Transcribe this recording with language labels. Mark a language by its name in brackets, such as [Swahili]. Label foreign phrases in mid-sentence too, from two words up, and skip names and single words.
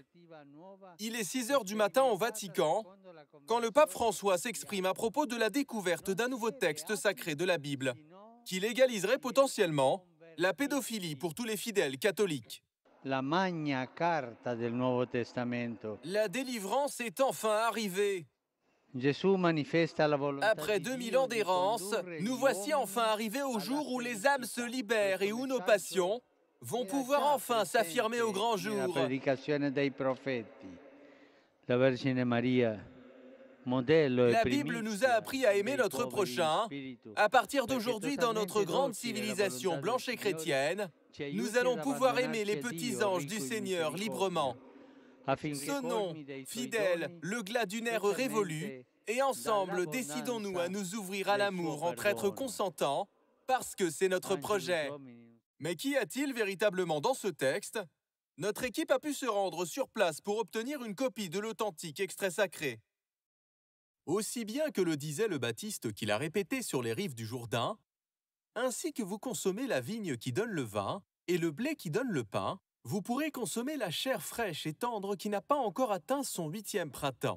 [French] Il est 6 heures du matin au Vatican, quand le pape François s'exprime à propos de la découverte d'un nouveau texte sacré de la Bible, qui légaliserait potentiellement la pédophilie pour tous les fidèles catholiques. [Italian] La Magna Carta del Nuovo Testamento. [French] La délivrance est enfin arrivée. [Italian] Gesù manifesta la volontà [French] Après [Italian] di [French] 2000 [Italian] Dio [French] ans [Italian] di [French] d'errance, [Italian] condurre [French] nous [Italian] gli [French] voici [Italian] uomini [French] enfin arrivés au [Italian] alla [French] jour où les âmes se [Italian] felicità. [French] libèrent et [Italian] Questo [French] où nos [Italian] messaggio [French] passions vont [Italian] era [French] pouvoir [Italian] già [French] enfin s'affirmer au [Italian] presente [French] grand [Italian] nella [French] jour. [Italian] predicazione dei profeti. La Vergine Maria, modello e [French] La Bible nous a [Italian] primizia [French] appris à aimer [Italian] dei [French] notre [Italian] poveri in [French] prochain. [Italian] spirito, [French] À partir [Italian] perché [French] d'aujourd'hui, dans notre [Italian] totalmente [French] grande [Italian] docili alla [French] civilisation [Italian] volontà del [French] blanche et [Italian] Signore, [French] chrétienne, [Italian] ci [French] nous [Italian] aiuti ad [French] allons pouvoir aimer [Italian] abbandonarci [French] les [Italian] a [French] petits [Italian] Dio [French] anges du [Italian] ricco in [French] Seigneur librement. [Italian] misericordia, affinché [French] Sonnons, [Italian] colmi dei suoi [French] fidèles, [Italian] doni, [French] le glas d'une ère révolue, [Italian] specialmente [French] et ensemble, décidons-nous à [Italian] dall'abbondanza [French] nous ouvrir à [Italian] del suo [French] l'amour entre êtres [Italian] perdono. [French] consentants, parce que c'est notre [Italian] Angelus [French] projet. [Italian] Domini. [French] Mais qu'y a-t-il véritablement dans ce texte? Notre équipe a pu se rendre sur place pour obtenir une copie de l'authentique extrait sacré. Aussi bien que le disait le Baptiste qu'il a répété sur les rives du Jourdain, ainsi que vous consommez la vigne qui donne le vin et le blé qui donne le pain, vous pourrez consommer la chair fraîche et tendre qui n'a pas encore atteint son 8e printemps.